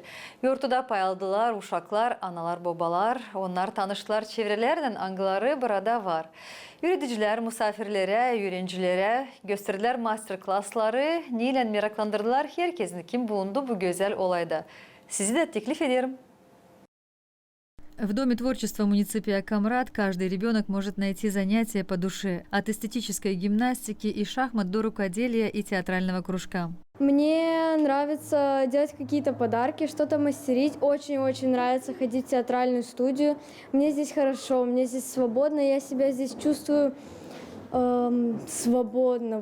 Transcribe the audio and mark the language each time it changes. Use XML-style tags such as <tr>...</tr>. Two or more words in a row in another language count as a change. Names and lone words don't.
<gag>Yurtta payaldılar uşaklar, analar, babalar. Onlar tanıştılar çevrelerden angıları burada var. Yöneticiler misafirlere, öğrencilere gösterdiler masterclassları. Neyle meraklandırdılar herkesin kim bulundu bu güzel olayda. Sizi de teklif ederim.</gag> <ru>В Доме творчества муниципия Комрат каждый ребенок может найти занятия по душе, от эстетической гимнастики и шахмат до рукоделия и театрального кружка. Мне нравится делать какие-то подарки, что-то мастерить. Очень-очень нравится ходить в театральную студию. Мне здесь хорошо, мне здесь свободно, я себя здесь чувствую свободно.</ru>